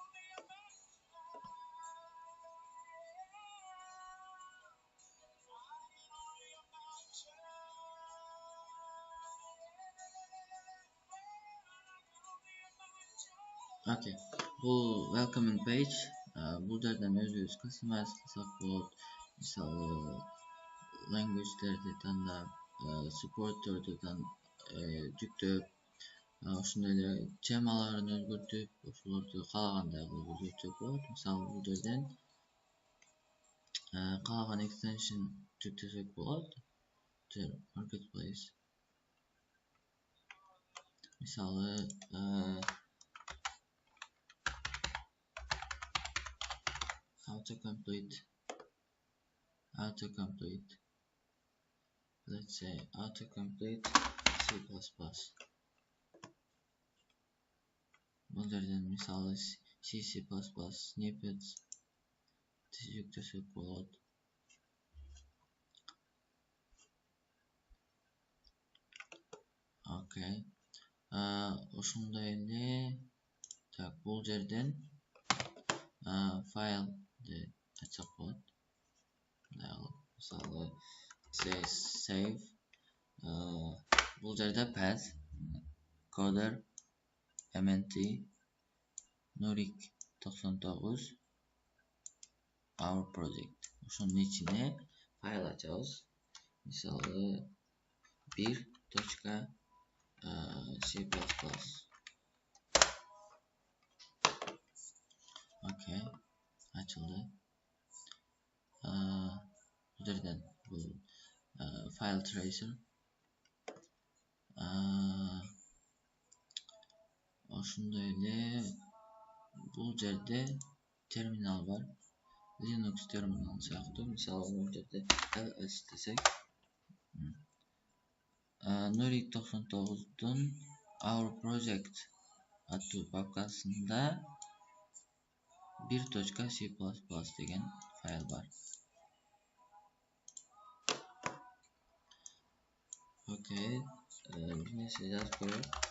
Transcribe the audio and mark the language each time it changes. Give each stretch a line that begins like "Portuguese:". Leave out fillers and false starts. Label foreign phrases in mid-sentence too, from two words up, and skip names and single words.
Kyrgyz: Okay, бул
English: welcoming page.
Kyrgyz: Бул жерден өзүбүз customize кылсак болот. Мисалы language'лерди тандап, support'торду жүктөп, ошондой эле темаларын өзгөртүп, ошолорду каалагандай кылып өзгөртсөк болот. Мисалы бул жерден каалаган extension жүктөсөк болот. Marketplace. Мисалы autocomplete.
English: Let's say autocomplete C++.
Kyrgyz: Бул жерден мисалы C++ snippets жүктөсөк болот. Окей. Ошондой эле бул жерден файлды ачсак болот. Мисалы save. Бул жерде path coder mnt nurik 99 our project. Ошонун ичине файл ачабыз. Мисалы 1.c++. Окей, ачылды. Бул жерден бул
English: file tracer.
Kyrgyz: Ошондой эле бул жерде терминал бар. Linux терминал сыяктуу. Мисалы бул жерде ls десек, nurik 99дун our project аттуу папкасында 1.c++ деген файл бар. Окей, бир нерсе жазып көрөйүк.